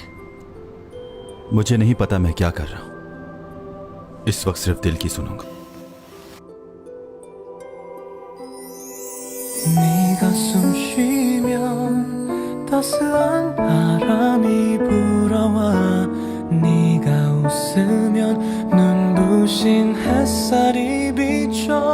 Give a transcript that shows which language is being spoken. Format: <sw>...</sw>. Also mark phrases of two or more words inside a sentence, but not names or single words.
<hi>मुझे नहीं पता मैं क्या कर रहा हूं। इस वक्त सिर्फ दिल की सुनूंगा।</hi> <ko>네가 숨 쉬면 따스한 바람이 불어와 네가 웃으면 눈부신 햇살이 비춰</ko>